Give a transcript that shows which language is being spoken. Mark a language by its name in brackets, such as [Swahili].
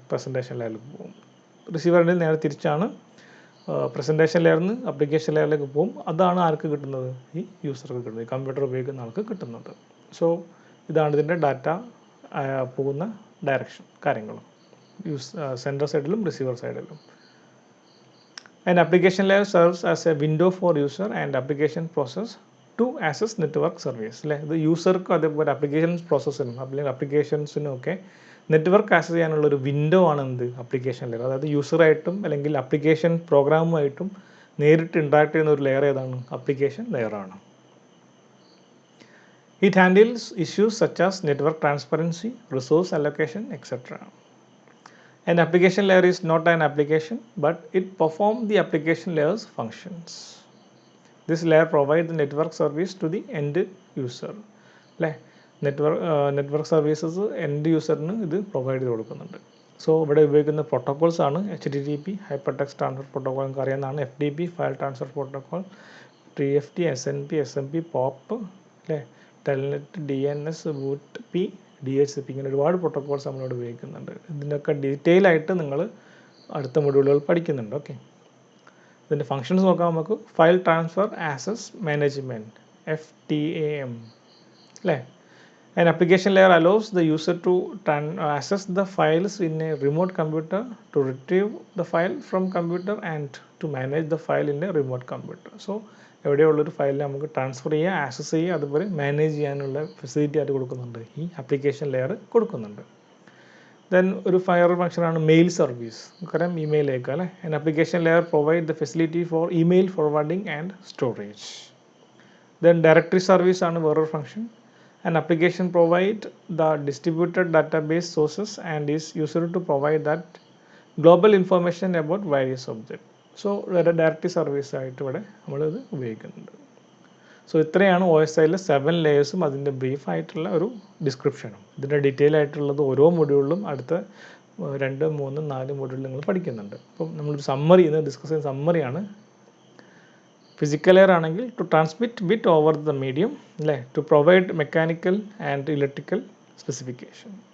[Malayalam] Presentation ലെയറിലേക്ക് പോകും. റിസീവറിൻ്റെ നേരെ തിരിച്ചാണ്. പ്രസൻറ്റേഷൻ ലെയറിൽ നിന്ന് അപ്ലിക്കേഷൻ ലെയറിലേക്ക് പോകും. അതാണ് ആർക്ക് കിട്ടുന്നത്? ഈ യൂസർക്ക് കിട്ടുന്നത്, ഈ കമ്പ്യൂട്ടർ ഉപയോഗിക്കുന്ന ആൾക്ക് കിട്ടുന്നത്. സോ ഇതാണ് ഇതിൻ്റെ ഡാറ്റ പോകുന്ന ഡയറക്ഷൻ കാര്യങ്ങളും സെൻഡർ സൈഡിലും റിസീവർ സൈഡിലും. [English] An application layer serves as a window for user and application process to access network service അല്ലേ. [Malayalam] ഇത് യൂസർക്കും അതേപോലെ അപ്ലിക്കേഷൻസ് പ്രോസസ്സിനും അല്ലെങ്കിൽ അപ്ലിക്കേഷൻസിനും ഒക്കെ നെറ്റ്വർക്ക് ആക്സസ് ചെയ്യാനുള്ളൊരു വിൻഡോ ആണ് എന്ത് അപ്ലിക്കേഷൻ ലെയർ. അതായത് യൂസറായിട്ടും അല്ലെങ്കിൽ അപ്ലിക്കേഷൻ പ്രോഗ്രാമുമായിട്ടും നേരിട്ട് ഇൻട്രാക്ട് ചെയ്യുന്ന ഒരു ലെയർ ഏതാണ്? Application ലെയറാണ്. [English] It handles issues such as network transparency, resource allocation, etc. An application layer is not an application, but it performs the application layer's functions. This layer provides the network service to the end user. [Malayalam] Network services end യൂസറിന് ഇത് provide ചെയ്ത് കൊടുക്കുന്നുണ്ട്. So ഇവിടെ ഉപയോഗിക്കുന്ന protocols ആണ് HTTP hyper text transfer protocol നമുക്ക് അറിയാവുന്നതാണ്, FTP file transfer protocol, TFT, SNP, SMP, POP അല്ലേ, Telnet, DNS, BOOTP, DHCP ഇങ്ങനെ ഒരുപാട് പ്രോട്ടോക്കോൾസ് നമ്മളിവിടെ ഉപയോഗിക്കുന്നുണ്ട്. ഇതിൻ്റെയൊക്കെ ഡീറ്റെയിൽ ആയിട്ട് നിങ്ങൾ അടുത്ത മൊഡ്യൂളുകൾ പഠിക്കുന്നുണ്ട്. ഓക്കെ, ഇതിൻ്റെ ഫങ്ഷൻസ് നോക്കാം നമുക്ക്. File transfer access management, FTAM അല്ലേ. An application layer allows the user to access the files in a remote computer, to retrieve the file from computer and to manage the file in a remote computer. So എവിടെയുള്ളൊരു ഫയലിനെ നമുക്ക് transfer ചെയ്യുക, access ചെയ്യുക, അതുപോലെ manage ചെയ്യാനുള്ള facility ആയിട്ട് കൊടുക്കുന്നുണ്ട്, ഈ application layer കൊടുക്കുന്നുണ്ട്. ദെൻ ഒരു ഫയർ ഫംഗ്ഷനാണ് മെയിൽ സർവീസ്. നമുക്കറിയാം ഇമെയിൽ അയക്കുക അല്ലേ. [English] An application layer provide the facility for email forwarding and storage. Then directory service ആണ് വേറൊരു function. An application provide the distributed database sources and is used to provide that global information about various objects. [Malayalam] So directory service ആയിട്ട് ഇവിടെ നമ്മളിത് ഉപയോഗിക്കുന്നുണ്ട്. So ഇത്രയാണ് OSIയിലെ 7 ലെയേഴ്സും അതിൻ്റെ brief ആയിട്ടുള്ള ഒരു ഡിസ്ക്രിപ്ഷനും. ഇതിൻ്റെ ഡീറ്റെയിൽ ആയിട്ടുള്ളത് ഓരോ മൊഡ്യൂളിലും അടുത്ത 2, 3, 4 മൊഡ്യൂളിൽ നിങ്ങൾ പഠിക്കുന്നുണ്ട്. അപ്പം നമ്മളൊരു സമ്മറി ഇന്ന് ഡിസ്കസ് ചെയ്യുന്ന സമ്മറിയാണ്. [English] Physical layer ആണെങ്കിൽ to transmit bit over the medium അല്ലേ, to provide mechanical and electrical specification.